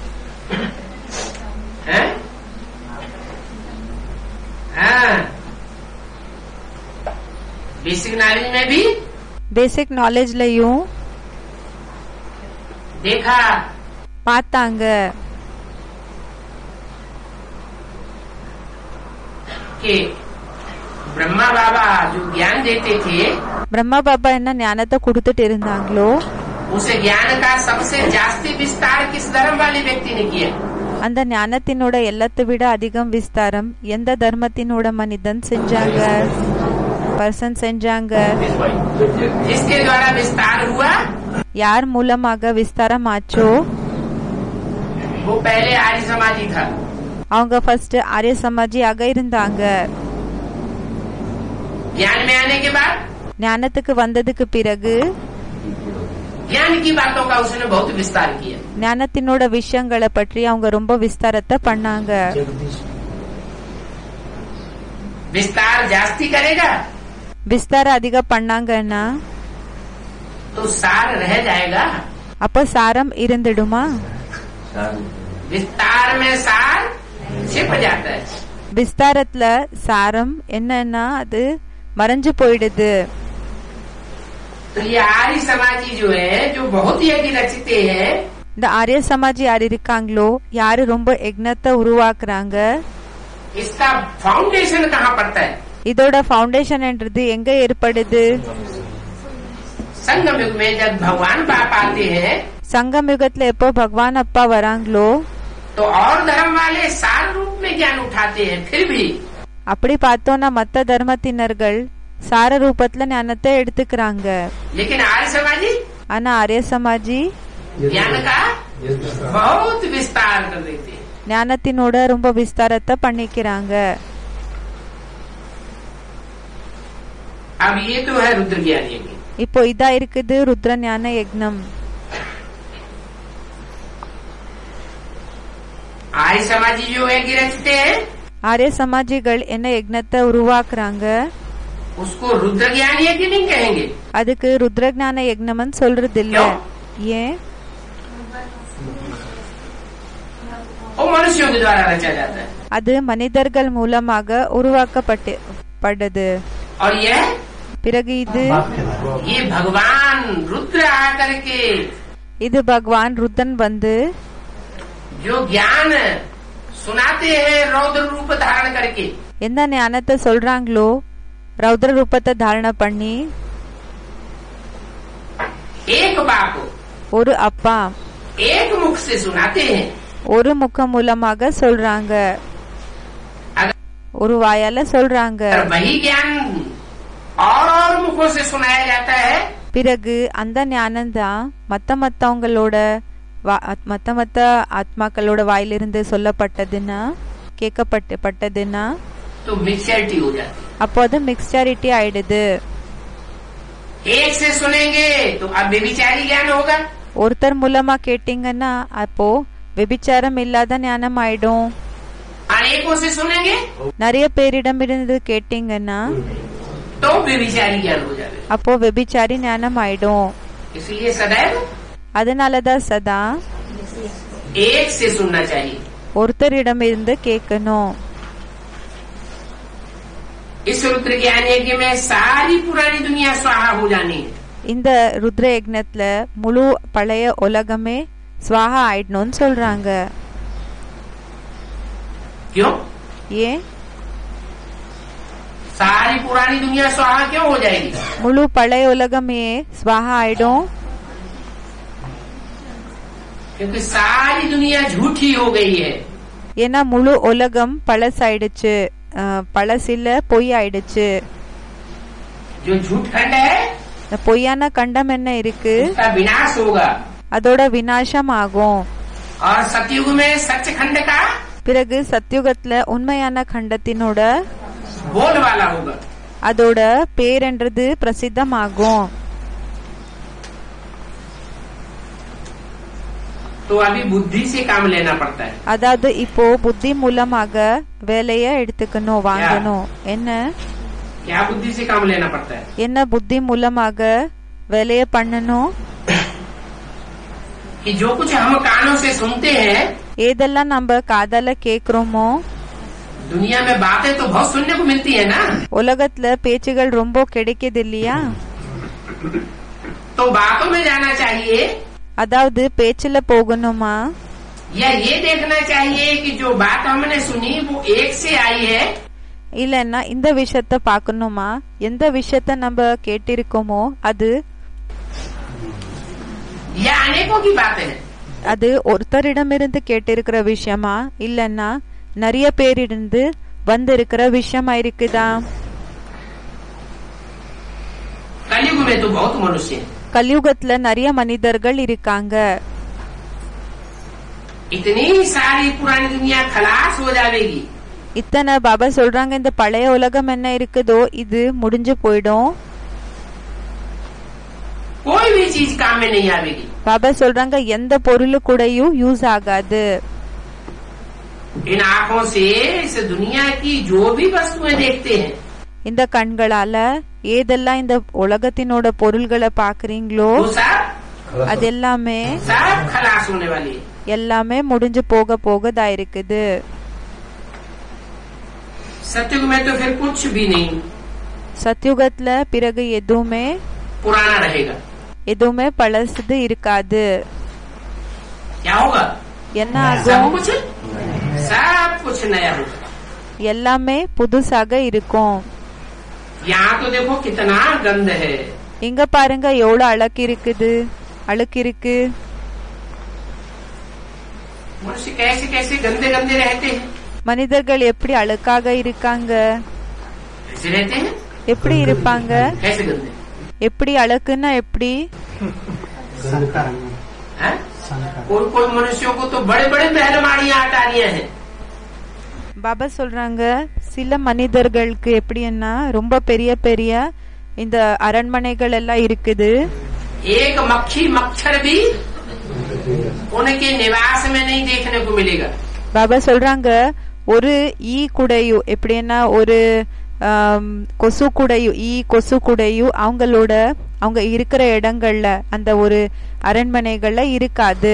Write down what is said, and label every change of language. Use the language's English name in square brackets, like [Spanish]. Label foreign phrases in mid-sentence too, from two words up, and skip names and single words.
[English] basic knowledge [Hindi] में भी [English] basic knowledge-லயும் [Hindi] देखा [Tamil] பார்த்தாங்க [Hindi] कि ब्रह्मा बाबा जो ज्ञान देते थे [Tamil] பிரம்மா பாபா என்ன ஞானத்தை கொடுத்துட்டு இருந்தாங்களோ [Hindi] उस ज्ञान का सबसे जास्ती विस्तार किस धर्म वाले व्यक्ति ने किया? [Tamil] அந்த ஞானத்தினோட எல்லாத்தை விட அதிகம் விஸ்தாரம் எந்த தர்மத்தினோட மனிதன் செஞ்சாங்க? பர்சன் செஞ்சாங்க. [Hindi] जिसके द्वारा विस्तार हुआ [Tamil] யார் மூலமாக விஸ்தாரம் ஆச்சோ [Hindi] वो पहले आर्य समाजी था। [Tamil] அவங்க ஃபர்ஸ்ட் ஆரிய சமாஜியாக இருந்தாங்க. [Hindi] ज्ञान में आने के बाद [Tamil] ஞானத்துக்கு வந்ததுக்கு பிறகு [Hindi] ज्ञान की बातों का उसने बहुत विस्तार किया। [Tamil] ஞானத்தினோட விஷயங்களை பற்றி அவங்க ரொம்ப விஸ்தாரத்தை பண்ணாங்க. [Hindi] विस्तार जास्ती करेगा [Tamil] விஸ்தாரம் அதிகம் பண்ணாங்கன்னா [Hindi] तो सार रह जाएगा। [Tamil] அப்ப சாரம் இருந்துடுமா? [Hindi] विस्तार में सार छिप जाता है। [Tamil] விஸ்தாரத்துல சாரம் என்னன்னா அது மறைஞ்சு போயிடுது. [Hindi] तो ये आर्य समाजी जो है जो बहुत यज्ञ रचते हैं [Tamil] இந்த ஆரிய சமாஜி யார் இருக்காங்களோ யாரு ரொம்ப யக்னத்தை உருவாக்குறாங்க [Hindi] इसका फाउंडेशन कहाँ पड़ता है? [Tamil] இதோட ஃபவுண்டேஷன்ன்றது எங்க ஏற்படுது? [Hindi] संगम युग में जब भगवान बाप आते हैं [Tamil] சங்கம் யுகத்துல எப்போ பகவான் அப்பா வராங்களோ [Hindi] तो और धर्म वाले सार रूप में ज्ञान उठाते हैं, फिर भी [Tamil] அப்படி பார்த்தோம்னா மத்த தர்மத்தினர்கள் சார ரூபத்துல ஞானத்தை எடுத்துக்கிறாங்க. [Hindi] लेकिन आर्य समाजी [Tamil] ஆனா ஆரிய சமாஜி [Hindi] ज्ञान का बहुत विस्तार कर देते हैं. [Tamil] ஞானத்தினோட ரொம்ப விஸ்தாரத்தை பண்ணிக்கிறாங்க. [Hindi] अब ये तो है रुद्र ज्ञान यज्ञ. [Tamil] இப்போ இதா இருக்குது ருத்ர ஞான யக்னம். [Hindi] आर्य समाजी जो यज्ञ रचते हैं [Tamil] ஆரிய சமாஜிகள் என்ன யக்னத்தை உருவாக்குறாங்க, [Hindi] उसको रुद्र ज्ञान यज्ञ नहीं कहेंगे. [Tamil] அதுக்கு ருத்ர ஞான யக்னம்னு சொல்றது இல்ல. ஏன்? [Hindi] वो मनुष्यों के द्वारा रचा जाता है. [Tamil] அது மனிதர்கள் மூலமாக உருவாக்கப்பட்டது. [Hindi] और यह [Tamil] பிறகு இது [Hindi] ये भगवान रुद्र आकर के [Tamil] இது பகவான் ருத்ரன் வந்து [Hindi] जो ज्ञान सुनाते हैं रौद्र रूप धारण करके, [Tamil] எந்த ஞானத்தை சொல்றாங்களோ ரௌத்ர ரூபத்தை தாரண பண்ணி [Hindi] एक बाप [Tamil] ஒரு அப்பா [Hindi] एक मुख से सुनाते हैं. [Tamil] ஒரு முகம் மூலமாக சொல்றாங்க, [Hindi] अगर [Tamil] ஒரு வாயால சொல்றாங்க. [Hindi] वही ज्ञान और मुखों से सुनाया जाता है [Tamil] பிறகு அந்த ஞானம்தான் மத்தவங்களோட மத்த ஆத்மாக்களோட வாயிலிருந்து சொல்லப்பட்டதுன்னா கேட்கப்பட்டதுன்னா [Hindi] तो मिक्सचरिटी हो जाती है. [Tamil] அப்போ அது மிக்ஸ்சாரிட்டி ஆயிடுது. [Hindi] एक से सुनेंगे तो अब व्यभिचारी ज्ञान होगा. [Tamil] ஒருத்தர் மூலமா கேட்டீங்கன்னா அப்போ விபிச்சாரம் இல்லாத ஞானம் ஆயிடும். [Hindi] अनेकों से सुनेंगे [Tamil] நிறைய பேரிடமிருந்து கேட்டீங்கன்னா [Hindi] तो व्यभिचारी ज्ञान हो जाएगा. [Tamil] அப்போ விபிச்சாரி ஞானம் ஆயிடும். [Hindi] इसलिए सदैव [Tamil] அதனாலதான் சதா [Hindi] एक से सुनना चाहिए. [Tamil] ஒருத்தரிடமிருந்து கேட்கணும். [Hindi] इस रुद्र ज्ञान यज्ञ में सारी पुरानी दुनिया स्वाहा हो जानी है. [Tamil] இந்த ருத்ர யக்னத்துல முழு பழைய உலகமே ஸ்வாஹா ஆயிடணும்னு சொல்றாங்க. [Hindi] क्यों? [Tamil] ஏன்? [Hindi] सारी पुरानी दुनिया स्वाहा क्यों हो जाएगी? [Tamil] முழு பழைய உலகமே ஸ்வாஹா ஆயிடும். [Hindi] क्योंकि सारी दुनिया झूठी हो गई है. [Tamil] ஏன்னா முழு உலகம் பழசாயிடுச்சு, பழசில பொய் ஆயிடுச்சு. [Hindi] जो झूठ खंड है [Tamil] இந்த பொய்யான கண்டம் என்ன இருக்கு, [Hindi] उसका विनाश होगा. [Tamil] அதோட விநாசம் ஆகும். [Hindi] और सतयुग में सच खंड का [Tamil] பிறகு சத்யுகத்துல உண்மையான கண்டத்தினோட [Hindi] बोल वाला होगा. [Tamil] அதோட பேரென்றது பிரசித்தமாகும். [Hindi] तो अभी बुद्धि से काम लेना पड़ता है. [Tamil] அதாவது இப்போ புத்தி மூலமாக வேலைய எடுத்துக்கணும், வாங்கணும். என்ன [Hindi] क्या बुद्धि से काम लेना पड़ता है? [Tamil] என்ன புத்தி மூலமாக வேலைய பண்ணணும்? [Hindi] कि जो कुछ हम कानों से सुनते हैं, [Tamil] ஏதெல்லாம் நம்ம காதால கேக்குறோமோ, [Hindi] दुनिया में बातें तो बहुत सुनने को मिलती है ना, [Tamil] உலகத்துல பேச்சுகள் ரொம்ப கிடைக்குது இல்லையா? [Hindi] तो बातों में जाना चाहिए [Tamil] அதாவது பேச்சுல போகணுமா, [Hindi] या ये देखना चाहिए कि जो बात हमने सुनी वो एक से आई है [Tamil] இல்லன்னா இந்த விஷயத்த பாக்கணுமா, எந்த விஷயத்த நம்ம கேட்டிருக்கோமோ அது [Hindi] या अनेकों की बातें हैं. [Tamil] அது ஒருத்தரிடமிருந்து கேட்டிருக்கிற விஷயமா இல்லன்னா நிறைய பேரிருந்து வந்திருக்கிற விஷயமா இருக்குதா? [Hindi] कलयुग में तो बहुत मनुष्य हैं. [Tamil] கலியுகத்துல நிறைய மனிதர்கள் இருக்காங்க. [Hindi] इतनी सारी पुरानी दुनिया खलास हो जाएगी. [Tamil] இத்தனை பாபா சொல்றாங்க இந்த பழைய உலகம் என்ன இருக்குதோ இது முடிஞ்சு போயிடும். [Hindi] कोई भी चीज काम में नहीं आवेगी. [Tamil] பாபா சொல்றாங்க எந்த பொருள் கூடயும் யூஸ் ஆகாது. [Hindi] इन आँखों से इस दुनिया की जो भी वस्तुएं देखते हैं [Tamil] இந்த கண்களால ஏதெல்லாம் இந்த உலகத்தினோட பொருள்களை பாக்குறீங்களோ [Hindi] वो सब [Tamil] அது எல்லாமே [Hindi] खलास होने वाली है. [Tamil] எல்லாமே முடிஞ்சு போகதா இருக்குது. [Hindi] सतयुग में तो फिर कुछ भी नहीं [Tamil] சத்யுகத்துல பிறகு எதுவுமே [Hindi] पुराना रहेगा. [Tamil] பழசுது இருக்காது. [Hindi] क्या होगा? [Tamil] என்ன [Hindi] सब [Tamil] ஆகும்? [Hindi] कुछ नया होगा. [Tamil] எல்லாமே புதுசாக இருக்கும். [Hindi] यहाँ तो देखो कितना गंध है. [Tamil] இங்க பாருங்க எவ்வளவு அழுக்கு இருக்கு. [Hindi] मनुष्य कैसे कैसे गंदे गंदे रहते हैं, [Tamil] மனிதர்கள் எப்படி அழுக்காக இருக்காங்க, [Hindi] कैसे रहते हैं, [Tamil] எப்படி இருப்பாங்க, [Hindi] कैसे गंदे [Tamil] எப்படி அழுக்குன்னா எப்படி? [Hindi] हैं? कोई कोई मनुष्यों को तो बड़े बड़े महलमाड़ियां अटारियां हैं, [Tamil] பாபா சொல்றாங்க சில மனிதர்களுக்கு எப்படின்னா ரொம்ப பெரிய பெரிய இந்த அரண்மனைகள் எல்லாம் இருக்குது. [Hindi] एक मक्खी मच्छर भी उनके निवास में नहीं देखने को मिलेगा. [Tamil] பாபா சொல்றாங்க ஒரு ஈ குடையும் எப்படின்னா ஒரு கொசு குடையும் கொசு குடையும் அவங்க இருக்கிற இடங்கள்ல அந்த ஒரு அரண்மனைகள்ல இருக்காது.